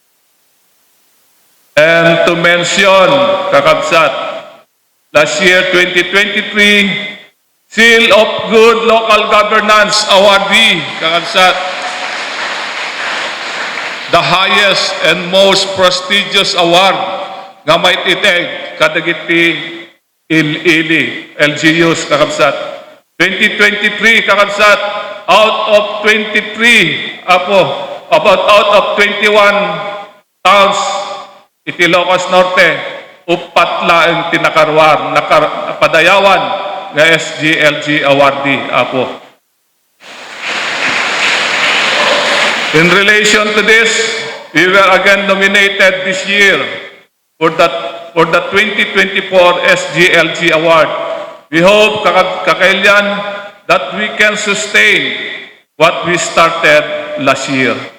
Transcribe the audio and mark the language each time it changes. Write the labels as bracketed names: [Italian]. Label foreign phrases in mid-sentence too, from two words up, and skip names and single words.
[English] And to mention, kakabsat, last year 2023, Seal of Good Local Governance awardee, kakabsat, the highest and most prestigious award [Iloko] nga may titeg kadagiti ili [English] LGUs, kakabsat. 2023, kakabsat, out of 23 out of 21 towns [Iloko] iti Ilocos Norte, upat laeng tinakarwar napadayawan nga SGLG awardee apo. [English] In relation to this, we were again nominated this year for the 2024 SGLG award. We hope, kakailyan, that we can sustain what we started last year.